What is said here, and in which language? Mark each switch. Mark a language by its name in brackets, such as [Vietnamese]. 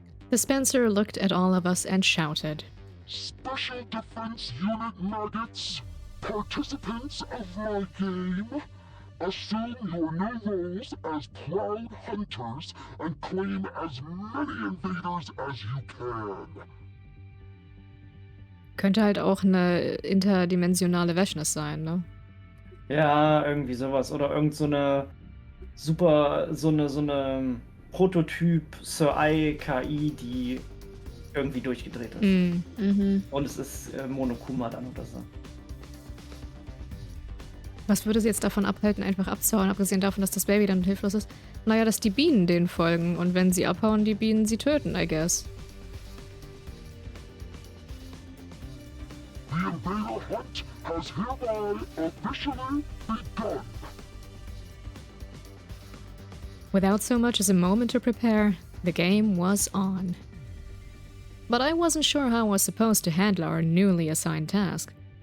[English] The Spencer looked at all of us and shouted. Special Defense Unit maggots, participants of my game, assume your new roles as proud hunters and claim as many invaders as you can. [German] Könnte halt auch eine interdimensionale Wäschnis sein, ne? Ja, irgendwie sowas. Oder irgend so eine so eine Prototyp Sir I KI, die irgendwie durchgedreht ist. Und es ist Monokuma dann oder so. Was würde sie jetzt davon abhalten, einfach abzuhauen, abgesehen davon, dass das Baby dann hilflos ist? Naja, dass die Bienen denen folgen und wenn sie abhauen, die Bienen sie töten, [English] I guess. The invader hunt has hereby officially begun. Without so much as a moment to prepare, the game was on. But I wasn't sure how I was supposed to handle our newly assigned task.